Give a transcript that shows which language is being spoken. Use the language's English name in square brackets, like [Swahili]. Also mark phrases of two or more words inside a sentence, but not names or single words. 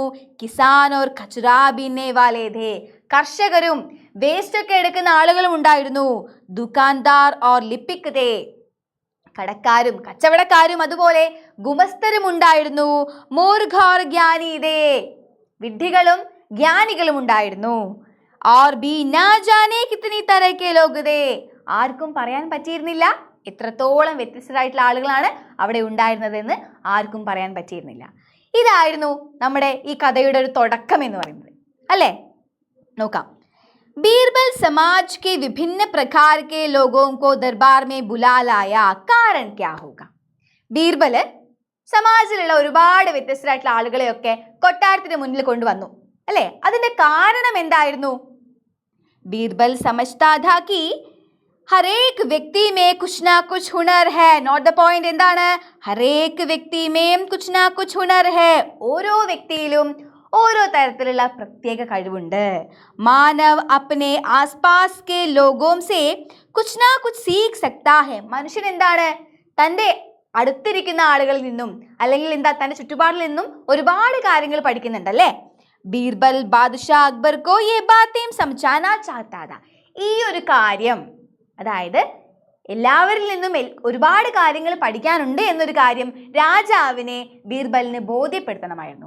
[Hindi] किसान और कचराबीनने वाले थे, [Malayalam] കർഷകരും വേസ്റ്റ് ഒക്കെ എടുക്കുന്ന ആളുകളും ഉണ്ടായിരുന്നു. [Hindi] दुकानदार और लिपिक थे, [Malayalam] കടക്കാരും കച്ചവടക്കാരും അതുപോലെ ഗുമസ്തരും ഉണ്ടായിരുന്നു. [Hindi] मूर्ख और ज्ञानी थे, [Malayalam] വിഡ്ഢികളും ജ്ഞാനികളും ഉണ്ടായിരുന്നു. [Hindi] और भी ना जाने कितनी तरह के लोग थे, [Malayalam] ആർക്കും പറയാൻ പറ്റിയിരുന്നില്ല എത്രത്തോളം വ്യത്യസ്തരായിട്ടുള്ള ആളുകളാണ് അവിടെ ഉണ്ടായിരുന്നതെന്ന് ആർക്കും പറയാൻ പറ്റിയിരുന്നില്ല. ഇതായിരുന്നു നമ്മുടെ ഈ കഥയുടെ ഒരു തുടക്കം എന്ന് പറയുന്നത് അല്ലേ? നോക്കാം. [Hindi] बीरबल समाज के विभिन्न प्रकार के लोगों को दरबार में बुला लाया, कारण क्या होगा? [Malayalam] ബീർബല് സമാജത്തിലുള്ള ഒരുപാട് വ്യത്യസ്തരായിട്ടുള്ള ആളുകളെയൊക്കെ കൊട്ടാരത്തിന് മുന്നിൽ കൊണ്ടുവന്നു അല്ലേ? അതിന്റെ കാരണം എന്തായിരുന്നു? [Hindi] बीरबल समझता था कि हर एक व्यक्ति में कुछ ना कुछ हुनर है. [English] note the point. എന്താണ്? [Hindi] हर एक व्यक्ति में कुछ ना कुछ हुनर है. [Malayalam] ഓരോ വ്യക്തിയിലും ഓരോ തരത്തിലുള്ള പ്രത്യേക കഴിവുണ്ട്. [Hindi] മാനവ് अपने आसपास के लोगों से कुछ ना कुछ सीख सकता है. [Malayalam] മനുഷ്യൻ എന്താണ്? തന്റെ അടുത്തിരിക്കുന്ന ആളുകളിൽ നിന്നും അല്ലെങ്കിൽ എന്താ തന്റെ ചുറ്റുപാടിൽ നിന്നും ഒരുപാട് കാര്യങ്ങൾ പഠിക്കുന്നുണ്ടല്ലേ? [Hindi] बीरबल बादशाह अकबर को ये बातें समझाना चाहता था. [Malayalam] ഈ ഒരു കാര്യം, അതായത് എല്ലാവരിൽ നിന്നും ഒരുപാട് കാര്യങ്ങൾ പഠിക്കാനുണ്ട് എന്നൊരു കാര്യം രാജാവിനെ ബീർബലിന് ബോധ്യപ്പെടുത്തണമായിരുന്നു.